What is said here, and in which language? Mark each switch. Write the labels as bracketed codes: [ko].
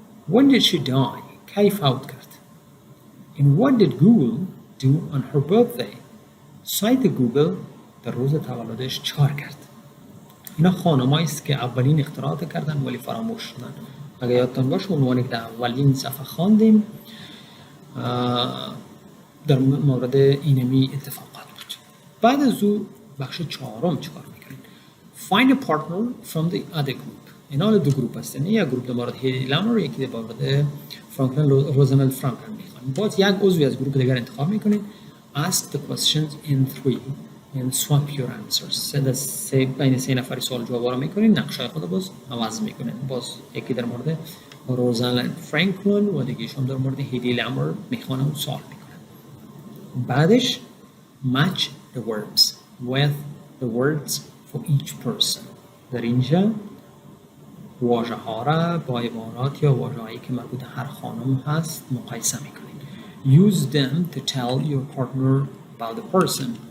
[en] When did she die [fa] کی فوت کرد. [en] And what did Google do on her birthday [fa] سایت گوگل در روز تولدش چیکار کرد. اینا خانمایی است که اولین اختراعات کردن ولی فراموش شدن. اگه یادتان باشه عنوانی که در اولین صفحه خواندیم در مورد اینمی اتفاقات بود. بعد از او بخش چهارم چیکار میکنیم. [en] Find a partner from the other group. [fa] اینا دو گروپ هستن. یک گروپ در مورد هیلی لامر یکی در مورد فرانکلین روزولت فرانکلین میخوان. باز یک عضوی از گروپ دیگر انتخاب میکنید. [en] Ask the questions in three and swap your answers. [fa] بین سه نفری سوال جواب را میکنید. نقشه خود باز عوض میکنید. باز یکی در مورد روزولت فرانکلین و دیگه‌شون در مورد هیلی لامر میخوانن و سوال میکنن. [en] بعدش match the verbs with the words for each person. [fa] در اینجا واژه ها را با عبارات یا واژه هایی که مربوط هر خانم هست مقایسه میکنید. [en] Use them to tell your partner about the person.